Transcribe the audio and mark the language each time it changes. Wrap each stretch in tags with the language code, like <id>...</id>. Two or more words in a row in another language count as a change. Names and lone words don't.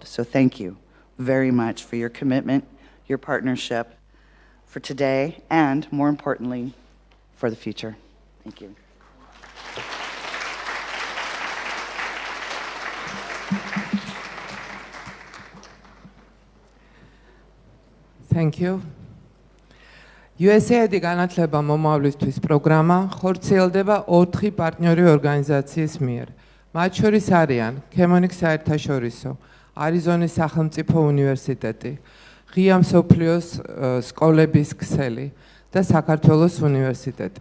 <en>So thank you very much for your commitment, your partnership, for today, and more importantly, for the future. Thank you. Thank you.</en> <ka>USAID განათლება მომავლისთვის პროგრამა ხორციელდება 4 პარტნიორი ორგანიზაციის მიერ. მათ შორის არიან ქემონიქს საერთაშორისო, არიზონის სახელმწიფო უნივერსიტეტი, ღია მსოფლიოს სკოლების ქსელი და საქართველოს უნივერსიტეტი.</ka>